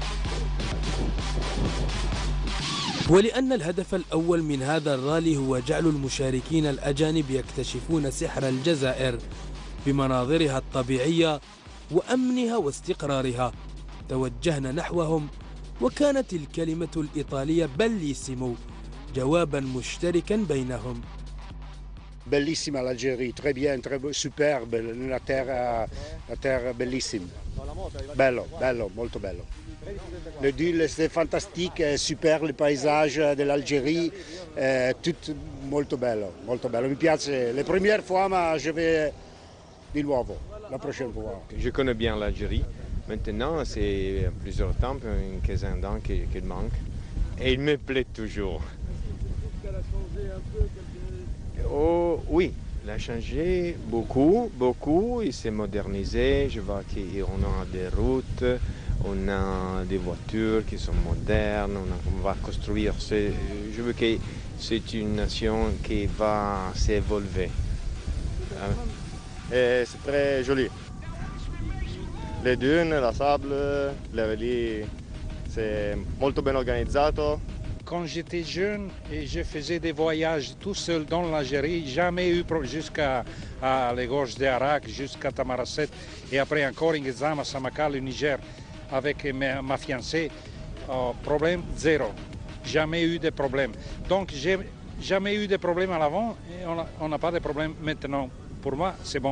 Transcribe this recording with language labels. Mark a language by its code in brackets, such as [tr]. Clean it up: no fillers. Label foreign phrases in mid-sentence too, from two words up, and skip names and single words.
[ar] ولأن الهدف الأول من هذا الرالي هو جعل المشاركين الأجانب يكتشفون سحر الجزائر بمناظرها الطبيعية وأمنها واستقرارها، توجهنا نحوهم، وكانت الكلمة الإيطالية بellissimo جوابا مشتركا بينهم. [fr] Bellissima l'Algérie, très bien, très superbe, la terre bellissime. [it] Bello, molto bello. [fr] Le Dule c'est fantastique, super le paysage de l'Algérie, tout [it] molto bello, molto bello. Mi piace, [fr] la première fois ma je vais [it] di nuovo, [fr] la prochaine fois. Je connais bien l'Algérie. Maintenant, c'est plusieurs temps, une quinzaine d'ans qu'il manque. Et il me plaît toujours. Oh, oui, il a changé beaucoup. Il s'est modernisé. Je vois qu'on a des routes, on a des voitures qui sont modernes. On va construire. Je veux que c'est une nation qui va s'évoluer. Et c'est très joli. Le dunes, la sable, le rallye, c'est [it] molto ben organizzato. [fr] Quand j'étais jeune et je faisais des voyages tout seul dans l'Algérie, jamais eu jusqu'à les gorges d'Arak, jusqu'à Tamarasset et après encore in Gezama, Samakal, au Niger, avec ma fiancée. Problème zéro. Jamais eu de problème. Donc j'ai jamais eu de problème à l'avant et on n'a pas de problème maintenant. Pour moi, c'est bon.